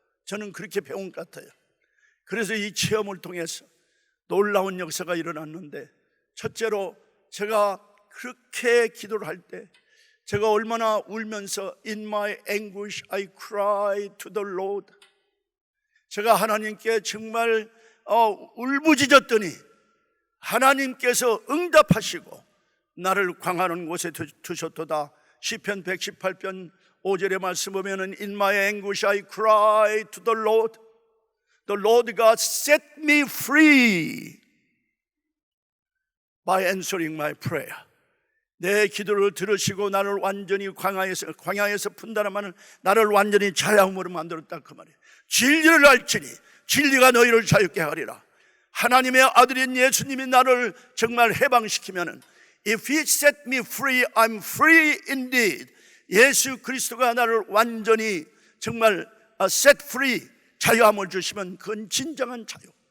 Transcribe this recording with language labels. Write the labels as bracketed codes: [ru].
[ko] 저는 그렇게 배운 것 같아요. 그래서 이 체험을 통해서 놀라운 역사가 일어났는데, 첫째로 제가 그렇게 기도를 할 때 제가 얼마나 울면서 [en] In my anguish I cry to the Lord. [ko] 제가 하나님께 정말 울부짖었더니 하나님께서 응답하시고 나를 광하는 곳에 두셨도다. 시편 118편 5절의 말씀 보면은 [en] In my anguish I cry to the Lord. The Lord God set me free by answering my prayer. [ko] 내 기도를 들으시고 나를 완전히 광야에서 푼다는 나를 완전히 자유함으로 만들었다 그 말이에요. 진리를 알지니 진리가 너희를 자유케 하리라. 하나님의 아들인 예수님이 나를 정말 해방시키면은 [en] If He set me free, I'm free indeed. [ko] 예수 그리스도가 나를 완전히 정말 [en] set free, [ko] 자유함을 주시면 그건 진정한 자유.